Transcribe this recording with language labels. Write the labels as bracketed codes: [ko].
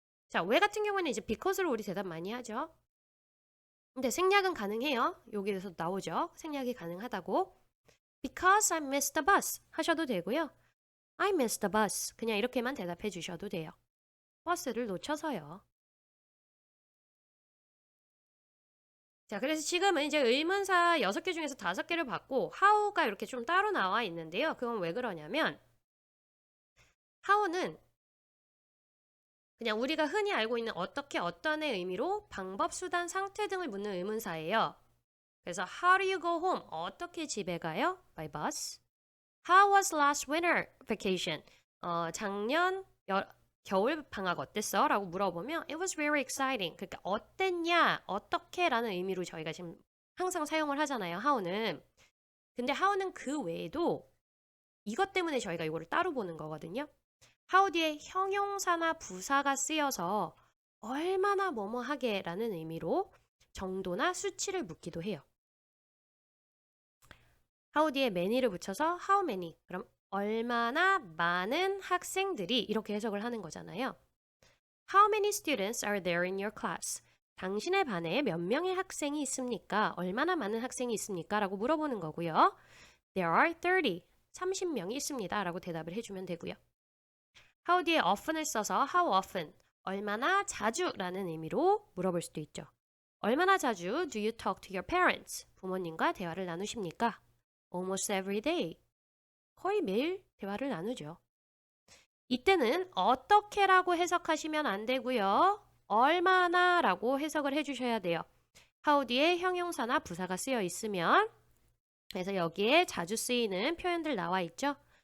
[ko] 자, 왜 같은 경우에는 이제 because로 우리 대답 많이 하죠. 근데 생략은 가능해요. 여기에서 나오죠. 생략이 가능하다고. [en] Because I missed the bus [ko] 하셔도 되고요. [en] I missed the bus. [ko] 그냥 이렇게만 대답해 주셔도 돼요. 버스를 놓쳐서요. 자, 그래서 지금은 이제 의문사 6개 중에서 5개를 받고 how가 이렇게 좀 따로 나와 있는데요. 그건 왜 그러냐면 how는 그냥 우리가 흔히 알고 있는 어떻게 어떤의 의미로 방법, 수단, 상태 등을 묻는 의문사예요. 그래서 [en] how do you go home? [ko] 어떻게 집에 가요? [en] By bus. How was last winter vacation? [ko] 작년 겨울 방학 어땠어? 라고 물어보면 [en] It was very exciting. [ko] 그러니까 어땠냐? 어떻게? 라는 의미로 저희가 지금 항상 사용을 하잖아요. how는. 근데 how는 그 외에도 이것 때문에 저희가 이거를 따로 보는 거거든요. how 뒤에 형용사나 부사가 쓰여서 얼마나 뭐뭐하게 라는 의미로 정도나 수치를 묻기도 해요. how 뒤에 many를 붙여서 how many. 그럼 얼마나 많은 학생들이 이렇게 해석을 하는 거잖아요. [en] How many students are there in your class? [ko] 당신의 반에 몇 명의 학생이 있습니까? 얼마나 많은 학생이 있습니까? 라고 물어보는 거고요. [en] There are 30. [ko] 30명이 있습니다. 라고 대답을 해주면 되고요. how 뒤에 often을 써서 how often, 얼마나 자주 라는 의미로 물어볼 수도 있죠. 얼마나 자주 [en] do you talk to your parents? [ko] 부모님과 대화를 나누십니까? [en] Almost every day. [ko] 거의 매일 대화를 나누죠. 이때는 어떻게라고 해석하시면 안 되고요. 얼마나 라고 해석을 해주셔야 돼요. how 뒤에 형용사나 부사가 쓰여 있으면 그래서 여기에 자주 쓰이는 표현들 나와 있죠.